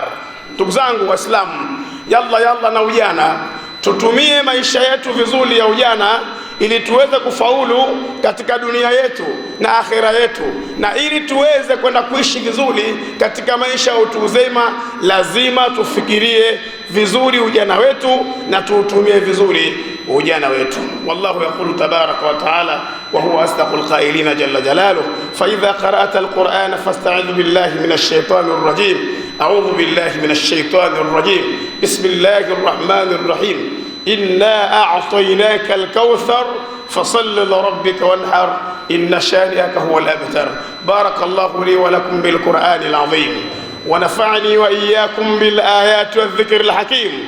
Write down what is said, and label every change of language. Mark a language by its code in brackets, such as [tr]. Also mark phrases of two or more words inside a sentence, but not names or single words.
[sw] Ndugu zangu Waislamu, yalla na ujana, tutumie maisha yetu vizuri ya ujana ili tuweze kufaulu katika dunia yetu na akhera yetu, na ili tuweze kwenda kuishi vizuri katika maisha ya utu uzima, lazima tufikirie vizuri ujana wetu na tuutumie vizuri ujana wetu. [ar] والله يقول تبارك وتعالى وهو أصدق القائلين جل جلاله، فإذا قرأت القرآن فاستعذ بالله من الشيطان الرجيم. أعوذ بالله من الشيطان الرجيم. بسم الله الرحمن الرحيم. إنا أعطيناك الكوثر فصل لربك وانحر إن شانئك هو الأبتر. بارك الله لي ولكم بالقرآن العظيم، ونفعني وإياكم بالآيات والذكر الحكيم.